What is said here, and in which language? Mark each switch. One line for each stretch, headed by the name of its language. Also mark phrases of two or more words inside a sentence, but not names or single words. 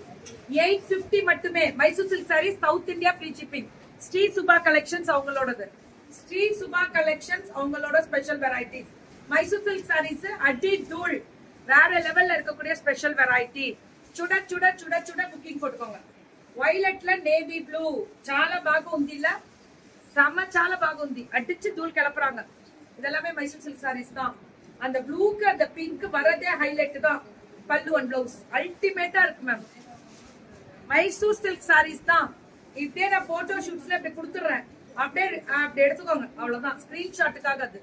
Tamil: 850 மட்டுமே. மைசூர் சில்க் சாரீஸ் சவுத் இந்தியா ஃப்ரீ ஷிப்பிங். ஸ்ரீ சுபா கலெக்ஷன்ஸ் அவங்களோடது. ஸ்ரீ சுபா கலெக்ஷன்ஸ் அவங்களோட ஸ்பெஷல் வெரைட்டிஸ். மைசூர் சில்க் சாரீஸ் அடி தூள் வேற லெவல்ல இருக்கக்கூடிய ஸ்பெஷல் வெரைட்டி. சுட சுட சுட சுட புக்கிங் போட்டுக்கோங்க.
Telugu: వైలెట్ల నేవీ బ్లూ చాలా బాగుంది.
Tamil: இல்ல செம
Telugu: చాలా బాగుంది.
Tamil: அடிச்சு தூள் கிளப்புறாங்க. இதெல்லாமே மைசூர் சில்க் சாரீஸ் தான். அந்த ப்ளூக்கு அந்த பிங்க் வரதே ஹைலைட் தான். பல்லு அண்ட் பிளவுஸ் அல்டிமேட்டா இருக்கு மேம். மைசூர் சில்க் சாரீஸ் தான். இதே நான் போட்டோ ஷூட்ஸ்ல இப்படி கொடுத்துறேன். அப்படியே எடுத்துக்கோங்க. அவ்வளவுதான். ஸ்கிரீன்ஷாட்டுக்காக அது.